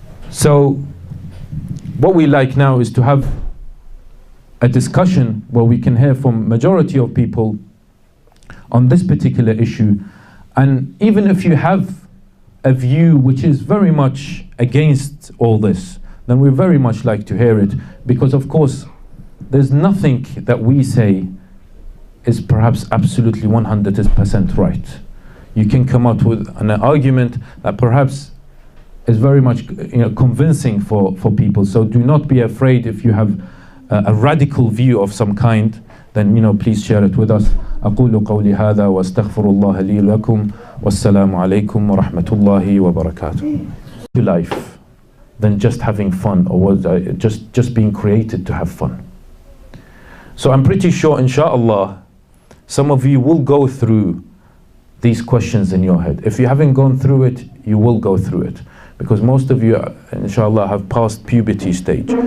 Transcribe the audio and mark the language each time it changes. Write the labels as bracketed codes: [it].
[en] So what we like now is to have a discussion where we can hear from majority of people on this particular issue, and even if you have a view which is very much against all this, then we very much like to hear it, because of course there's nothing that we say is perhaps absolutely 100% right. You can come out with an argument that perhaps is very much convincing for people. So do not be afraid if you have a radical view of some kind, then please share it with us. [ar] أقول قولي هذا وأستغفر الله لي ولكم والسلام عليكم ورحمة الله وبركاته. [en] To life than just having fun, or just being created to have fun. So I'm pretty sure, inshallah, some of you will go through these questions in your head. If you haven't gone through it, you will go through it, because most of you, inshallah, have passed puberty stage.